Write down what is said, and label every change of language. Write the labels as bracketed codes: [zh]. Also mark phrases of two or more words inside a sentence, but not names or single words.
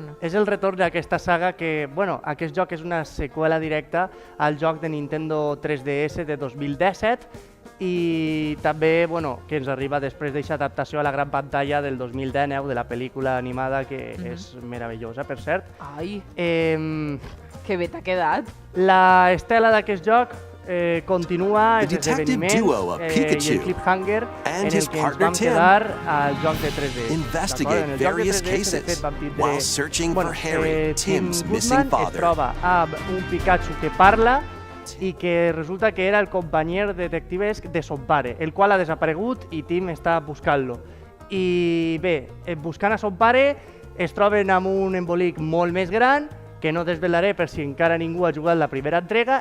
[ca] És el retorn d'aquesta saga que, bueno, aquest joc és una seqüela directa al joc de Nintendo 3DS de 2017 i també, bueno, que ens arriba després d'aquesta adaptació a la gran pantalla del 2019 de la pel·lícula animada, que és meravellosa, per cert. Ai, que bé t'ha quedat. La estela d'aquest joc continua els [en] detective [ca] esdeveniments [en] duo of [ca] i el [en] Pikachu [ca] cliffhanger [en] and [ca] en el [en] his [ca] que ens [en] partner [ca] vam [en] Tim [ca] quedar al joc de 3DS. [en] investigate [ca] En el joc de [en] various [ca] 3DS, de [en] cases [ca] fet, vam tindre- [en] while searching for Harry, [ca] Tim [en] Tim's Goodman missing [ca] es [en] father. [ca] troba amb un Pikachu que parla i que resulta que era el companyer detectivesc de son pare, el qual ha desaparegut i Tim està buscant-lo. I bé, buscant a son pare es troben amb un embolic molt més gran que no desvelaré per si encara ningú ha jugat la primera entrega.